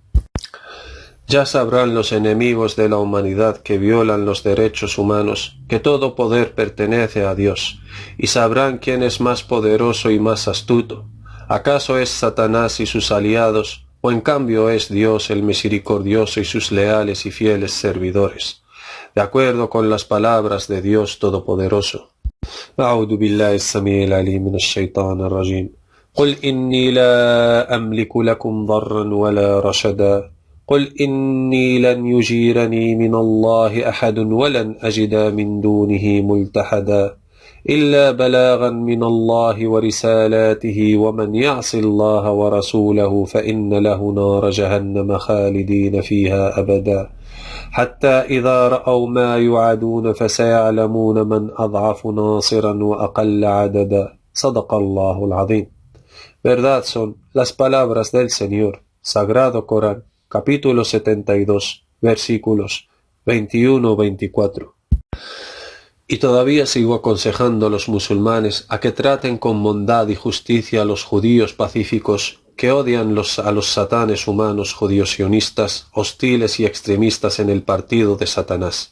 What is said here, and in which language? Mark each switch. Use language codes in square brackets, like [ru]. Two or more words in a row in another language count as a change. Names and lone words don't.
[es] Ya sabrán los enemigos de la humanidad que violan los derechos humanos, que todo poder pertenece a Dios, y sabrán quién es más poderoso y más astuto. ¿Acaso es Satanás y sus aliados, o en cambio es Dios el misericordioso y sus leales y fieles servidores? De acuerdo con las palabras de Dios Todopoderoso. [ar] أعوذ بالله السميع العليم من الشيطان الرجيم قل إني لا أملك لكم ضرا ولا رشدا قل إني لن يجيرني من الله أحد ولن أجد من دونه ملتحدا إلا بلاغا من الله ورسالاته ومن يعص الله ورسوله فإن له نار جهنم خالدين فيها أبدا حتى إذا رأوا ما يوعدون فسيعلمون من أضعف ناصرا وأقل عددا صدق الله العظيم. [es] Verdad son las palabras del Señor, Sagrado Corán, capítulo 72, versículos 21-24. Y todavía sigo aconsejando a los musulmanes a que traten con bondad y justicia a los judíos pacíficos que odian a los satanes humanos judíos sionistas, hostiles y extremistas en el partido de Satanás.